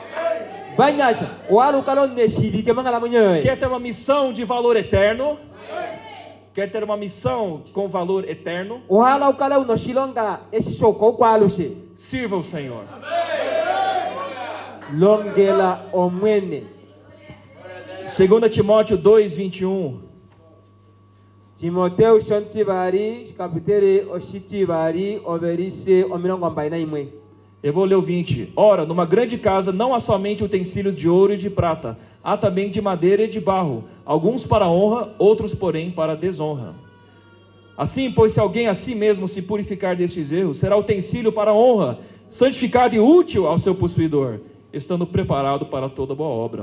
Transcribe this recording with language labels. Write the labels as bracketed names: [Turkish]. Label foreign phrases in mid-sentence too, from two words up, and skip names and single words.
[Portuguese] Quer ter uma missão de valor eterno? Quer ter uma missão com valor eterno? Sirva o Senhor. 2 Timóteo 2:21. [Herero] Timoteo shontivari kapiteri oshitivari overise omirongo 41. [Portuguese] Eu vou ler o 20. Ora, numa grande casa não há somente utensílios de ouro e de prata, há também de madeira e de barro, alguns para honra, outros porém para desonra. Assim, pois, se alguém a si mesmo se purificar destes erros, será utensílio para honra, santificado e útil ao seu possuidor, estando preparado para toda boa obra.